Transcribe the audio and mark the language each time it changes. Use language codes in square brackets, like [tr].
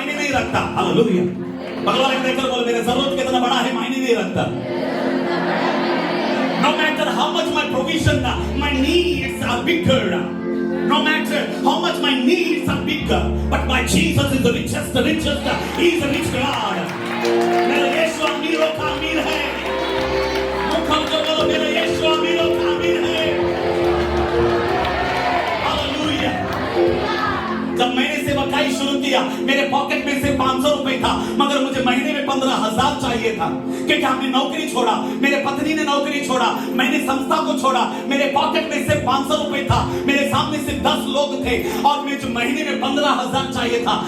[hi] रखता। हालेलुया। बगल वाले को देखकर बोल, मेरे जरूरत कितना बड़ा है मायने नहीं रखता। [en] No matter how much my provision, my needs are bigger. No matter how much my needs are bigger, but my Jesus is the richest, the richest. He is a rich God. [hi] मेरा यीशु अमीरों का अमीर है। मुखम को बोलो, मेरा यीशु अमीरों का अमीर है। हालेलुया। जब मैंने सेवकाई शुरू किया, मेरे पॉकेट में से 500 रुपए था, मगर मुझे महीने में 15,000 चाहिए था, क्योंकि हमने नौकरी छोड़ा, मेरे पत्नी ने नौकरी छोड़ा, मैंने संस्था को छोड़ा, मेरे पॉकेट में से 500 रुपए था, मेरे सामने से 10 लोग थे और मुझे महीने में 15,000 चाहिए था।